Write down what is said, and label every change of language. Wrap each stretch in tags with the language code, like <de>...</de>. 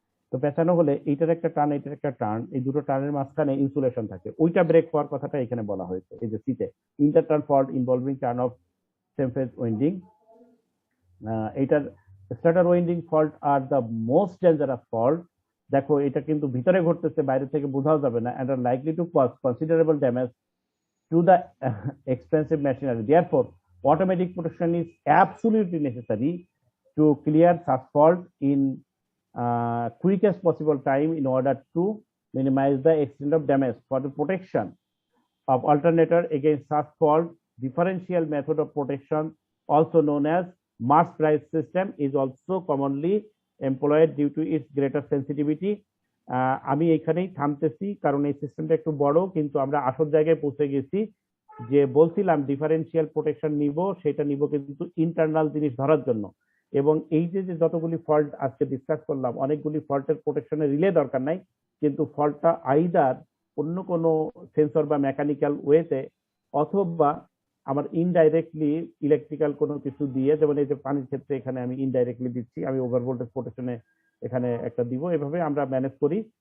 <bn>তো পেঁচানো হলে এইটার একটা টার্ন এইটার একটা টার্ন, এই দুটো টার্নের মাঝখানে ইনসুলেশন থাকে, ওইটা ব্রেক হওয়ার কথাটা এখানে বলা হয়েছে এই যে সিতে,</bn> <en>Interturn fault involving turn of same phase winding.</en> <bn>এটার</bn> <en>Starter winding fault are the most dangerous fault.</en> <bn>দেখো এটা কিন্তু ভিতরে ঘটতেছে, বাইরে থেকে বোঝাও যাবে না,</bn> <en>and are likely to cause considerable damage to the expensive machinery. Therefore, automatic protection is absolutely necessary to clear such fault in quickest possible time in order to minimize the extent of damage. For the protection of alternator against such fault, differential method of protection, also known as mass price system, is also commonly employed due to its greater sensitivity.</en> <bn>আমি এখানেই থামতেছি কারণ এই সিস্টেমটা একটু বড়, কিন্তু আমরা আসল জায়গায় পৌঁছে গেছি। যে বলছিলাম ডিফারেন্সিয়াল প্রোটেকশন নিব, সেটা নিব কিন্তু ইন্টারনাল জিনিস ধরার জন্য। এবং এই যে যতগুলি ফল্ট আজকে ডিসকাস করলাম, অনেকগুলি ফল্টের প্রোটেকশনে রিলে দরকার নাই, কিন্তু ফল্টটা আইদার অন্য কোনো সেন্সর বা মেকানিক্যাল ওয়েতে, অথবা আমার ইনডাইরেক্টলি ইলেকট্রিক্যাল কোনো কিছু দিয়ে, যেমন এই যে পানির ক্ষেত্রে এখানে আমি ইনডাইরেক্টলি দিচ্ছি, আমি ওভার ভোল্টেজ প্রোটেকশনে এখানে একটা দিব, এভাবে আমরা ম্যানেজ করি।</bn>